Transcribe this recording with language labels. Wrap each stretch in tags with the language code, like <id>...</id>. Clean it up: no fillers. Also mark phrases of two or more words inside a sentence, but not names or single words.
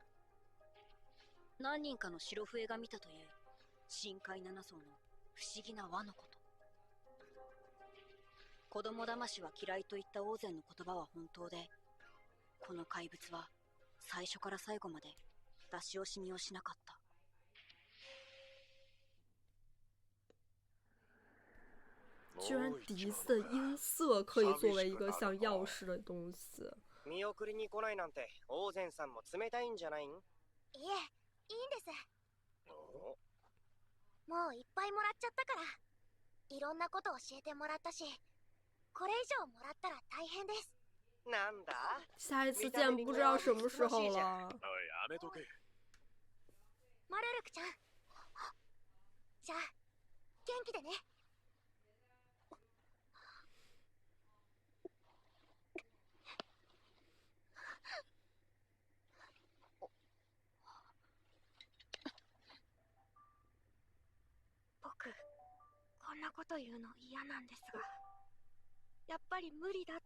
<ja>何人かの白笛が見たという深海7層の不思議な輪のこと。子供騙しは嫌いといったオーゼンの言葉は本当で、この怪物は最初から最後まで出し惜しみをしなかった。</ja> <zh>居然笛子的音色可以作为一个像钥匙的东西。</zh> <ja>見送りに来ないなんてオーゼンさんも冷たいんじゃないん？いえ、いいんです。もういっぱいもらっちゃったから。いろんなこと教えてもらったし、これ以上もらったら大変です。なんだ？</ja> <zh>下一次见不知道什么时候了。</zh> <ja>やめとけ。マルルクちゃん。じゃあ、元気でね。僕、こんなこと言うの嫌なんですが、やっぱり無理だって。</ja>